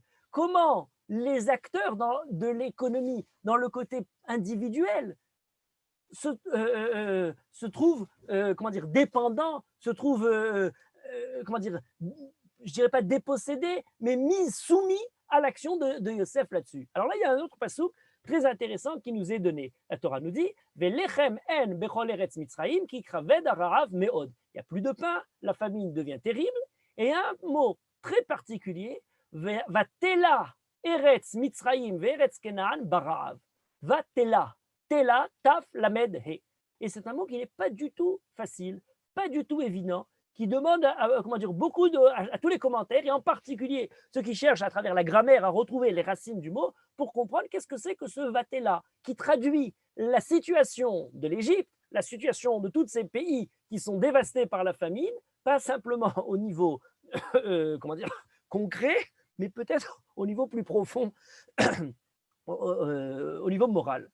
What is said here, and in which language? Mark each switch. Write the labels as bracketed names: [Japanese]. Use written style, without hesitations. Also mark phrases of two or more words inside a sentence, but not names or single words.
[French] Comment les acteurs de l'économie, dans le côté individuel, se trouvent dépendants, se trouvent, je dirais pas dépossédés, mais soumis à l'action de Yosef là-dessus. Alors là, il y a un autre passouk très intéressant qui nous est donné. La Torah nous dit [Hebrew] ולחם אין בכל ארץ מצרים כי כבד הרעב מאד. [French] Il n'y a plus de pain, la famine devient terrible, et un mot très particulier, [Hebrew] ותלה ארץ מצרים וארץ כנען ברעב. ותלה, תלה, תו, למד, he. [French] Et c'est un mot qui n'est pas du tout facile, pas du tout évident, qui demande beaucoup à tous les commentaires, et en particulier ceux qui cherchent à travers la grammaire à retrouver les racines du mot pour comprendre qu'est-ce que c'est que ce Vatela, qui traduit la situation de l'Égypte, la situation de tous ces pays qui sont dévastés par la famine, pas simplement au niveau concret, mais peut-être au niveau plus profond, au niveau moral.